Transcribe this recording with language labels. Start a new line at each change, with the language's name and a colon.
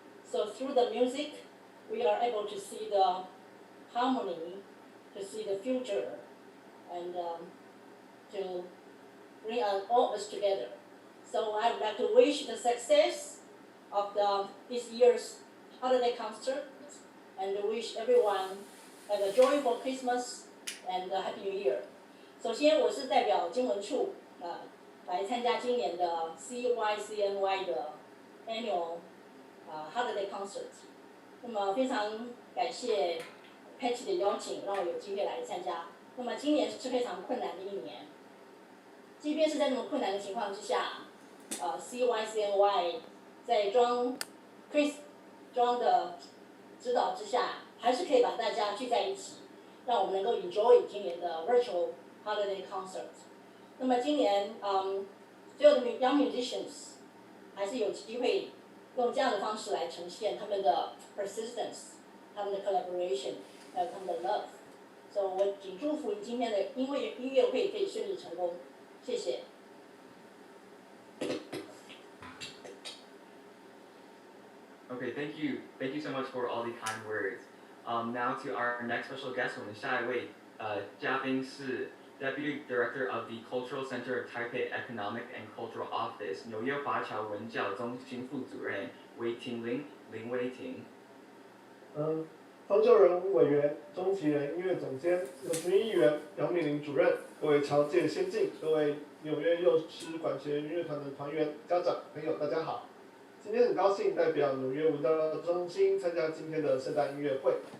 English: So through the music, we are able to see the harmony, to see the future, and to bring all of us together. So I would like to wish the success of this year's holiday concert, and wish everyone have a joyful Christmas and a Happy New Year.
Chinese: 首先，我是代表经文处来参加今年的 CYCNY 的 Annual Holiday Concert。那么非常感谢 Patty 的邀请，让我有机会来参加。那么今年是非常困难的一年，即便是在这么困难的情况之下，CYCNY 在Chris 的指导之下，还是可以把大家聚在一起，让我们能够 enjoy 今年的 Virtual Holiday Concert。那么今年所有的
English: young musicians
Chinese: 还是有机会用这样的方式来呈现他们的 persistence、他们的 collaboration， 还有他们的 love。所以我仅祝福你今天的音乐会可以顺利成功，谢谢。
English: Okay, thank you so much for all the kind words. Now to our next special guest,
Chinese: 我们下一位嘉宾是
English: Deputy Director of the Cultural Center of Taipei Economic and Cultural Office
Chinese: 纽约华侨文教中心副主任韦婷林威婷。方就仁委员、钟其仁音乐总监、刘群议员、杨敏玲主任，各位侨界先进，各位纽约幼师管弦乐团的团员、家长、朋友，大家好。今天很高兴代表纽约文教中心参加今天的圣诞音乐会。